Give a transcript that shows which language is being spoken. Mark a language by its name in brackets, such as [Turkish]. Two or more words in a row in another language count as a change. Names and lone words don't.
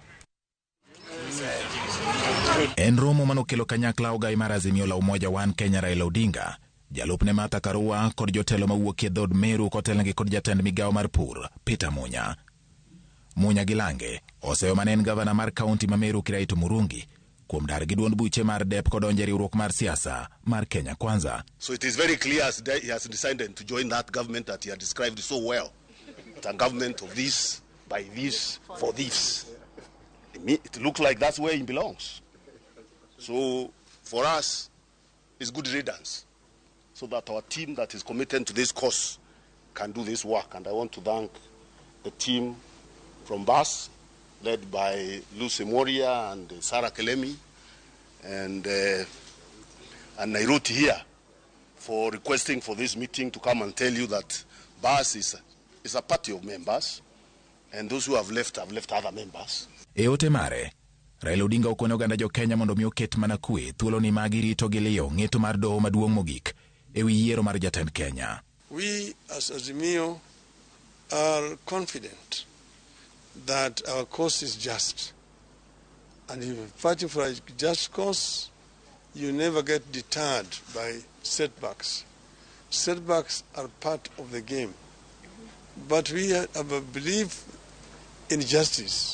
[Luo (Kenya and Tanzania)] En romo manokelo kanyakla ogai mar azimio la umoja wan Kenya Raila Odinga, jalupne Martha Karua kod jotelo mawuok e dhod Meru kotelnegi kod jatend migawo mar pur Peter Munya. Munya Gilange oseyo manen gavana mar kaunti ma Meru Kiraitu Murungi kuom dar gi duond buche mar dep kod onje riwruok mar siasa mar Kenya Kwanza. [English] So it is very clear he has decided to join that government that he had described so well. It's a government of this, by this, for this. It looks like that's where he belongs. So for us, it's good riddance, so that our team that is committed to this cause can do this work. And I want to thank the team from BAS, led by Lucy Moria and Sarah Kelemi, and Nairobi here, for requesting for this meeting to come and tell you that BAS is a party of members, and those who have left other members. [Luo (Kenya and Tanzania)] Eote mare, Raila Odinga okonyo ganda jo Kenya mondo mi oket mana kwe thuolo ni magi rito gi liyo ng'eto mar doho maduong' mogik ewi yiero mar jatend Kenya. [English] We as Azimio are confident that our cause is just. And if you're fighting for a just cause, you never get deterred by setbacks. Setbacks are part of the game. But we have a belief in justice.